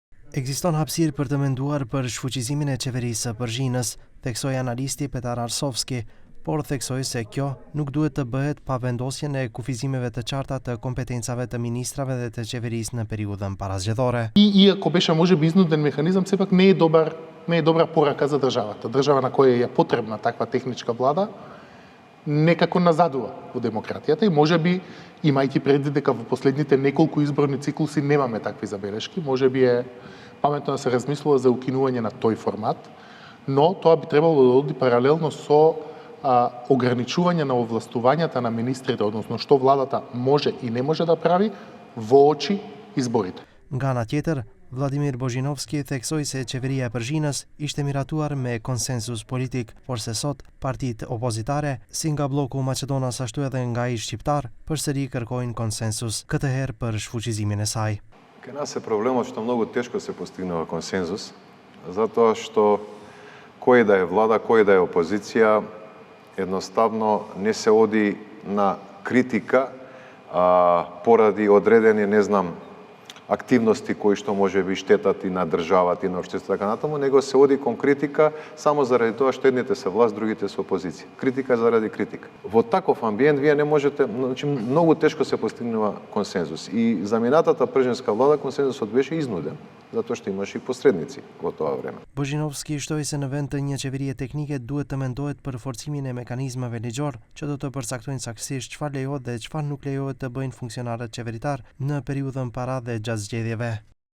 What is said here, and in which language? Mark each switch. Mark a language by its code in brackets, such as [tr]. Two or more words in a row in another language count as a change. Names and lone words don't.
[sq] Ekziston hapësirë për të menduar për shfuqizimin e qeverisë së Përzhinës, theksoi analisti Petar Arsovski, por theksoi se kjo nuk duhet të bëhet pa vendosjen e kufizimeve të qarta të kompetencave të ministrave dhe të qeverisë në periudhën parazgjedhore. [mk] Иако беше можеби изнуден механизам, сепак не е добра порака за државата. Држава на која е потребна таква техничка влада, некако назадува во демократијата и можеби, имајќи предвид дека во последните неколку изборни циклуси немаме такви забелешки, можеби е паметно да се размислува за укинување на тој формат, но тоа би требало да оди паралелно со ограничување на овластувањата на министрите, односно што владата може и не може да прави во очи изборите. [sq] Nga ana tjetër, Vladimir Bozhinovski theksoi se qeveria e Përzhinës ishte miratuar me konsensus politik, por se sot partitë opozitare, si nga bloku Maqedonas ashtu edhe nga ai shqiptar, përsëri kërkojnë konsensus, këtë herë për shfuqizimin e saj. [mk] Kë нас е проблемот што многу тешко се постигнува консензус, затоа што кој да е влада, кој да е опозиција, едноставно не се оди на критика поради одредени, активности кои што може би штетат и на државата и на општеството така натаму, него се оди кон критика само заради тоа што едните се власт, другите се опозиција. Критика заради критика. Во таков амбиент вие не можете, многу тешко се постигнува консензус. И за минатата пржинска влада консензусот беше изнуден, затоа што имаше и посредници во тоа време. [sq] Bozhinovski shtoi se në vend të një qeverie teknike duhet të mendohet për forcimin e mekanizmave ligjor që do të përcaktojnë saktësisht çfarë lejohet dhe çfarë nuk lejohet të bëjnë funksionarët qeveritar në periudhën para dhe gjatë zgjedhjeve.